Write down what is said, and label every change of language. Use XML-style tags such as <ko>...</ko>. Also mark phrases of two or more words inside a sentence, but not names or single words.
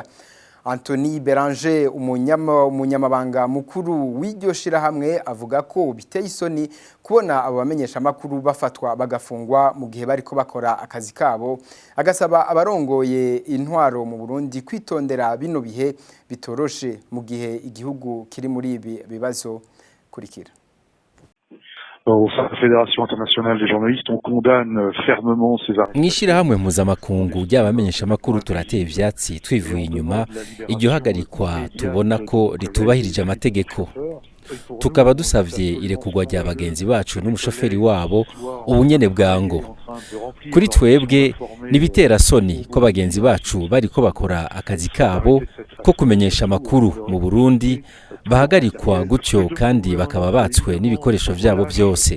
<rn>Anthony Beranger umunyamabanga mukuru w'iryo shirahamwe avuga ko biteye isoni kubona abo bamenyesha makuru bafatwa bagafungwa mu gihe bariko bakora akazi kabo, agasaba abarongoye intwaro mu Burundi kwitondera bino bihe bitoroshe mu gihe igihugu kiri muri ibi bibazo kurikira.</rn> <fr>Au sein de la Fédération internationale des journalistes, on condamne fermement ces arrêts.</fr> <rn>Mwishirahamwe mpuzamakungu ry'abamenyesha makuru turateye ivyatsi twivuye inyuma iryo hagarikwa tubona ko ritubahirije amategeko. Tukaba dusavye irekurwa rya bagenzi bacu n'umushoferi wabo ubunyene bwango. Kuri twebwe nibitera soni ko bagenzi bacu bariko bakora akazi kabo ko kumenyesha makuru mu Burundi bahagarikwa gutyo kandi bakaba batswe n'ibikoresho vyabo byose.</rn>